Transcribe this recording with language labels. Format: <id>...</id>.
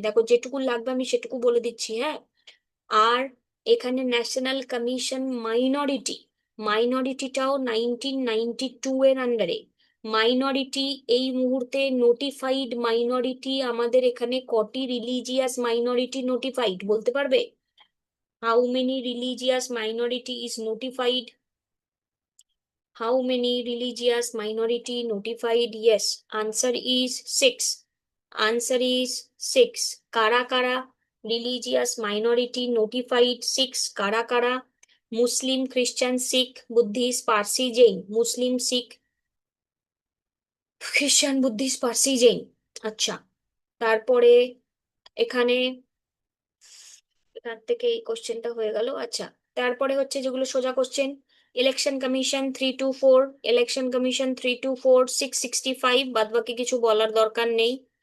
<bn>দেখো, যেটুকু লাগবে আমি সেটুকু বলে দিচ্ছি, হ্যাঁ। আর এখানে ন্যাশনাল কমিশন মাইনরিটিটাও 1992-এর আন্ডারে। মাইনরিটি, এই মুহূর্তে নোটিফাইড মাইনরিটি আমাদের এখানে কটি রিলিজিয়াস মাইনরিটি নোটিফাইড বলতে পারবে?</bn> <en>How many religious minority is notified? How many religious minority notified? Yes, answer is 6. Answer is 6.</en> <bn>কারা কারা</bn> <en>religious minority notified?</en> <bn>6 কারা কারা? মুসলিম, খ্রিস্টান, শিখ, বুদ্ধিস্ট, পার্সি, জৈন। মুসলিম, শিখ, খ্রিস্টান, বুদ্ধিস্ট, পার্সি, জৈন। আচ্ছা, তারপরে এখানে এখান থেকে এই কোশ্চেনটা হয়ে গেল। আচ্ছা, তারপরে হচ্ছে যেগুলো সোজা question, election commission 324, election commission 324, 665, বাদ বাকি কিছু বলার দরকার নেই।</bn>